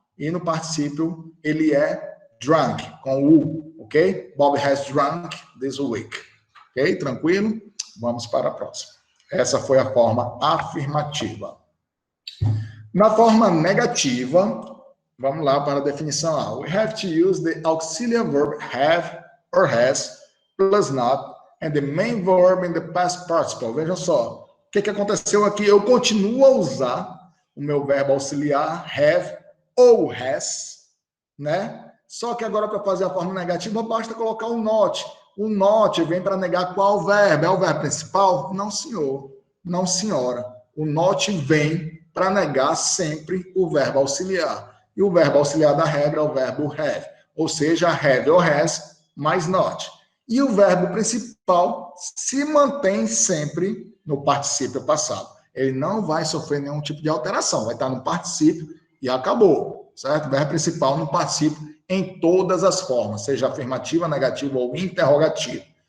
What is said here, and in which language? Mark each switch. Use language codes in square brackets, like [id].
[pt] E no particípio ele é drunk, com U. [en] Ok? Bob has drunk this week. Ok? [pt] Tranquilo? Vamos para a próxima. Essa foi a forma afirmativa. Na forma negativa, vamos lá para a definição A. [en] We have to use the auxiliary verb have or has plus not and the main verb in the past participle. [pt] Vejam só. O que aconteceu aqui? Eu continuo a usar o meu verbo auxiliar have ou has, né? Só que agora, para fazer a forma negativa, basta colocar o not. O not vem para negar qual verbo? É o verbo principal? Não, senhor. Não, senhora. O not vem para negar sempre o verbo auxiliar. E o verbo auxiliar da regra é o verbo have. Ou seja, have ou has mais not. E o verbo principal se mantém sempre no particípio passado. Ele não vai sofrer nenhum tipo de alteração. Vai estar no particípio e acabou. Certo? O verbo principal no particípio em todas as formas, seja afirmativa, negativa ou interrogativa.